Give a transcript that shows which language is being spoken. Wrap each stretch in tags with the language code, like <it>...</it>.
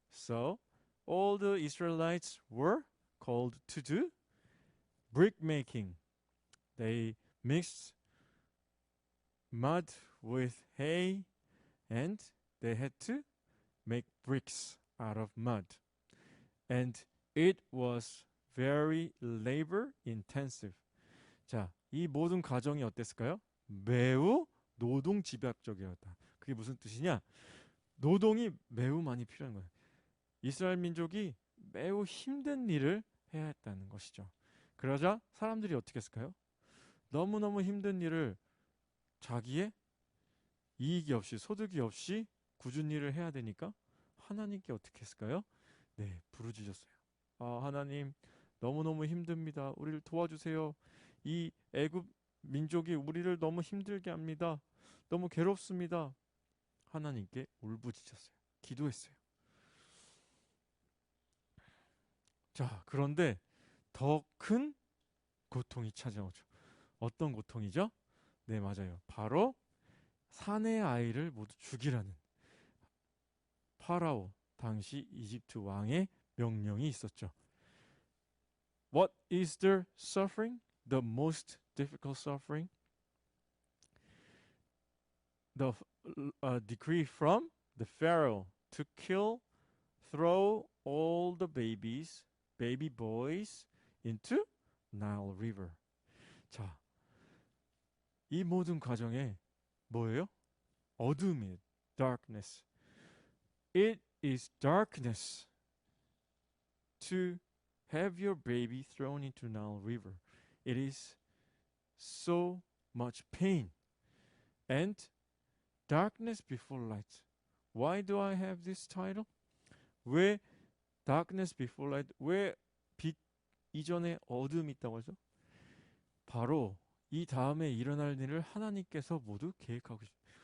<en>So all the Israelites were called to do brick making. They mixed mud with hay and they had to make bricks out of mud. And it was very labor intensive.</en> <ko>자, 이 모든 과정이 어땠을까요? 매우 노동 집약적이었다. 그게 무슨 뜻이냐? 노동이 매우 많이 필요한 거예요. 이스라엘 민족이 매우 힘든 일을 해야 했다는 것이죠. 그러자 사람들이 어떻게 했을까요? 너무너무 힘든 일을 자기의 이익이 없이 소득이 없이 굳은 일을 해야 되니까 하나님께 어떻게 했을까요? 네, 부르짖었어요. 아, 하나님 너무너무 힘듭니다. 우리를 도와주세요. 이 애굽 민족이 우리를 너무 힘들게 합니다. 너무 괴롭습니다. 하나님께 울부짖었어요. 기도했어요. 자, 그런데 더 큰 고통이 찾아오죠. 어떤 고통이죠? 네, 맞아요. 바로 사내 아이를 모두 죽이라는 파라오 당시 이집트 왕의 명령이 있었죠.</ko> <en>What is their suffering? The most difficult suffering? The decree from the Pharaoh to kill, throw all the babies, baby boys into Nile River.</en> <ko>자, 이 모든 과정에 뭐예요? 어둠이에요.</ko> <en>Darkness. It is darkness to have your baby thrown into Nile River. It is so much pain. And darkness before light. Why do I have this title?</en> <ko>왜</ko> <en>darkness before light?</en> <ko>왜 빛 이전에 어둠이 있다고 하죠? 바로 이 다음에 일어날 일을 하나님께서 모두 계획하고 계십니다.</ko>